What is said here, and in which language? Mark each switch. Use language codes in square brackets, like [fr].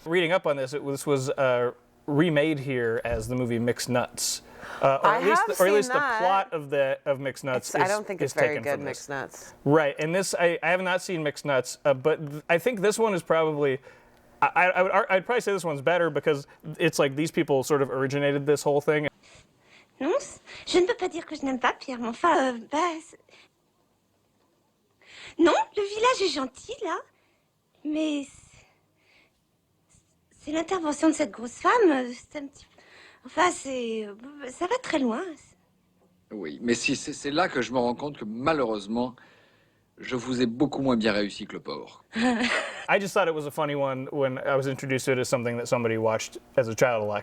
[en] Reading up on this, this was remade here as the movie Mixed Nuts. Or at least the plot of Mixed Nuts I don't think it's very taken good, from this. Mixed Nuts. Right, and this I have not seen Mixed Nuts, but I think this one is probably. I'd probably say this one's better because it's like these people sort of originated this whole thing. [fr] Non, je ne peux pas dire que je n'aime pas Pierre, mais enfin, non, le village est gentil, là, mais c'est l'intervention de cette grosse femme, c'est un petit peu... Enfin, ça va très loin. Oui, mais c'est là que je me rends compte que malheureusement, Je vous ai beaucoup moins bien réussi que le porc. [en] I just thought it was a funny one when I was introduced to it as something that somebody watched as a child a lot.